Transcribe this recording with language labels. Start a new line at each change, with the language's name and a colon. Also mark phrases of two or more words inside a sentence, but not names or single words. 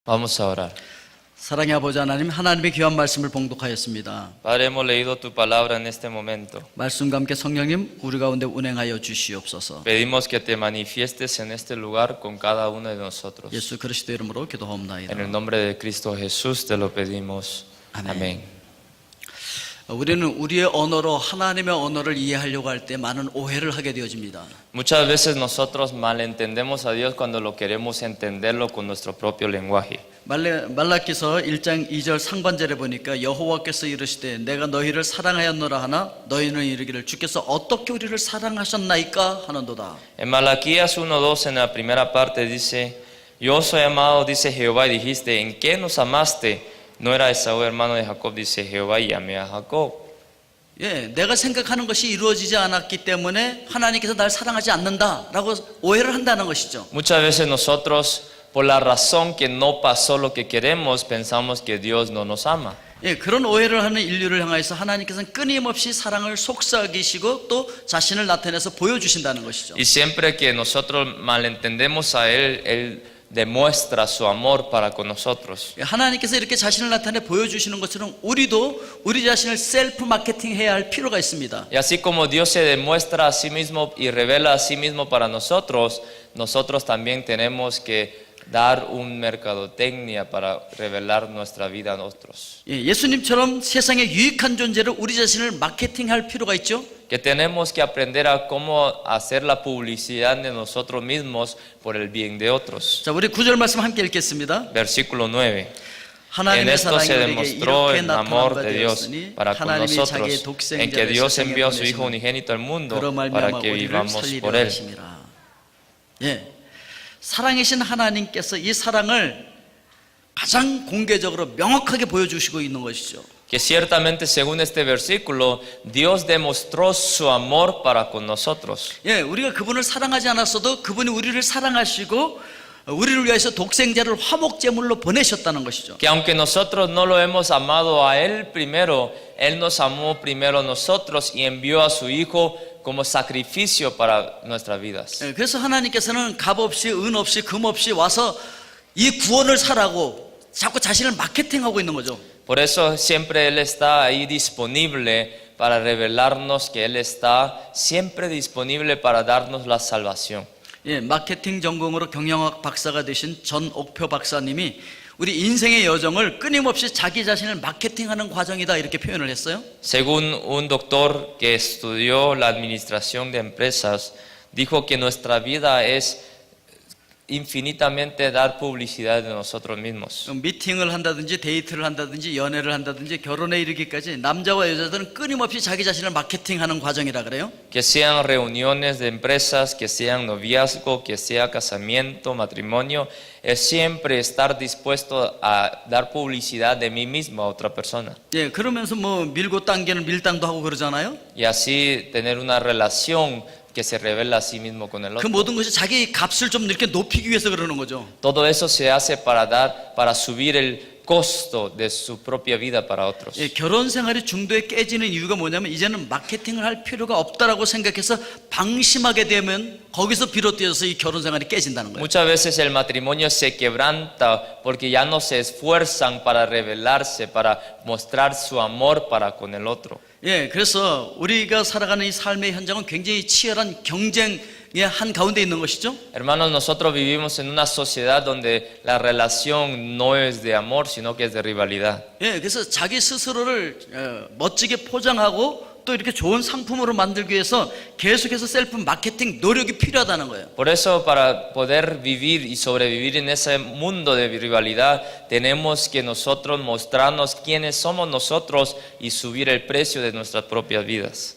Spanish: Vamos a orar.
Korean: 사랑의 아버지 하나님, 하나님의 귀한 말씀을 봉독하였습니다.
Spanish: Padre, hemos leído tu palabra en este momento.
Korean: 말씀과 함께 성령님 우리 가운데 운행하여 주시옵소서.
Spanish: Pedimos que te manifiestes en este lugar con cada uno de nosotros.
Korean: 예수 그리스도 이름으로
Spanish: En
Korean: 기도하옵나이다.
Spanish: el nombre de Cristo Jesús te lo pedimos. Amén. Amén.
Korean: 우리는 우리의 언어로 하나님의 언어를 이해하려고 할 때 많은 오해를 하게 되어집니다.
Spanish: Muchas veces nosotros malentendemos a Dios cuando lo queremos entenderlo con nuestro propio lenguaje.
Korean: 말라기서 1장 2절 상반절에 보니까 여호와께서 이르시되 내가 너희를 사랑하였노라 하나 너희는 이르기를 주께서 어떻게 우리를 사랑하셨나이까 하는도다.
Spanish: En Malaquías 1:2 en la primera parte dice: Yo soy amado, dice Jehová, y dijiste: ¿En qué nos amaste? No era Esaú hermano de Jacob, dice Jehová, y amé a Jacob.
Korean: 예, 내가 생각하는 것이 이루어지지 않았기 때문에 하나님께서 날 사랑하지 않는다라고 오해를 한다는 것이죠.
Spanish: Muchas veces nosotros, por la razón que no pasó lo que queremos, pensamos que Dios no nos ama.
Korean: 예, 그런 오해를 하는 인류를 향해서 하나님께서는 끊임없이 사랑을 속삭이시고 또 자신을 나타내서 보여주신다는 것이죠.
Spanish: Y siempre que nosotros malentendemos a Él demuestra su amor para con nosotros.
Korean: 하나님께서 이렇게 자신을 나타내 보여주시는 것처럼 우리도 우리 자신을 셀프 마케팅 해야 할 필요가 있습니다.
Spanish: Y así como Dios se demuestra a sí mismo y revela a sí mismo para nosotros, nosotros también tenemos que dar un mercadotecnia para revelar nuestra vida a otros.
Korean: 예, 예수님처럼 세상에 유익한 존재를 우리 자신을 마케팅할 필요가 있죠.
Spanish: Que tenemos que aprender a cómo hacer la publicidad de nosotros mismos por el bien de otros.
Korean: 자, 우리 9절 말씀 함께 읽겠습니다.
Spanish: Versículo 9. En
Korean: 하나님의
Spanish: esto
Korean: 사랑이
Spanish: se
Korean: 우리에게
Spanish: demostró
Korean: 이렇게
Spanish: el amor
Korean: 나타난 바
Spanish: de Dios
Korean: 되었으니
Spanish: para con
Korean: 하나님이 자기의
Spanish: nosotros, en
Korean: 독생자를
Spanish: que Dios
Korean: 세상에
Spanish: envió a su Hijo
Korean: 보내시니
Spanish: unigénito al mundo
Korean: 그로
Spanish: para
Korean: 말미암아
Spanish: que
Korean: 우리를
Spanish: vivamos
Korean: 살리려
Spanish: por Él.
Korean: 하심이라. 예, 사랑이신 하나님께서 이 사랑을 가장 공개적으로 명확하게 보여주시고 있는 것이죠.
Spanish: Que ciertamente según este versículo Dios demostró su amor para con nosotros.
Korean: 예, 우리가 그분을 사랑하지 않았어도 그분이 우리를 사랑하시고 우리를 위해서 독생자를 화목제물로 보내셨다는 것이죠.
Spanish: Que aunque nosotros no lo hemos amado a Él primero, Él nos amó primero a nosotros y envió a su Hijo como sacrificio para nuestras vidas.
Korean: 예, 그래서 하나님께서는 값 없이 은 없이 금 없이 와서 이 구원을 사라고 자꾸 자신을 마케팅하고 있는 거죠.
Spanish: Por eso siempre Él está ahí disponible para revelarnos que Él está siempre disponible para darnos la salvación.
Korean: 예, 마케팅 전공으로 경영학 박사가 되신 전옥표 박사님이 우리 인생의 여정을 끊임없이 자기 자신을 마케팅하는 과정이다 이렇게 표현을 했어요.
Spanish: Según un doctor que estudió la administración de empresas, dijo que nuestra vida es infinitamente dar publicidad de nosotros mismos.
Korean: 미팅을 한다든지 데이트를 한다든지 연애를 한다든지 결혼에 이르기까지 남자와 여자들은 끊임없이 자기 자신을 마케팅하는 과정이라 그래요.
Spanish: Que sean reuniones de empresas, que sean noviazgo, que sea casamiento, matrimonio, es siempre estar dispuesto a dar publicidad de mí mismo a otra persona.
Korean: 예, 그러면서 뭐 밀고 당기는 밀당도 하고 그러잖아요.
Spanish: Y así tener una relación que se revela a sí mismo con el 그 otro.
Korean: 모든 것이 자기 값을 좀 이렇게 높이기 위해서 그러는 거죠.
Spanish: Todo eso se hace para subir el costo de su propia vida para otros.
Korean: 예, 결혼 생활이 중도에 깨지는 이유가 뭐냐면 이제는 마케팅을 할 필요가 없다라고 생각해서 방심하게 되면 거기서 비롯되어서 이 결혼 생활이 깨진다는 거예요.
Spanish: Muchas veces el matrimonio se quebranta porque ya no se esfuerzan para revelarse, para mostrar su amor para con el otro.
Korean: 예, 그래서 우리가 살아가는 이 삶의 현장은 굉장히 치열한 경쟁의 한 가운데 있는 것이죠.
Spanish: Hermanos, nosotros vivimos en una sociedad donde la relación no es de amor, sino que es de rivalidad.
Korean: 예, 그래서 자기 스스로를 멋지게 포장하고 또 이렇게 좋은 상품으로 만들기 위해서 계속해서 셀프 마케팅 노력이 필요하다는 거예요.
Spanish: Por eso, para poder vivir y sobrevivir en ese mundo de rivalidad, tenemos que nosotros mostrarnos quiénes somos nosotros y subir el precio de nuestras propias vidas.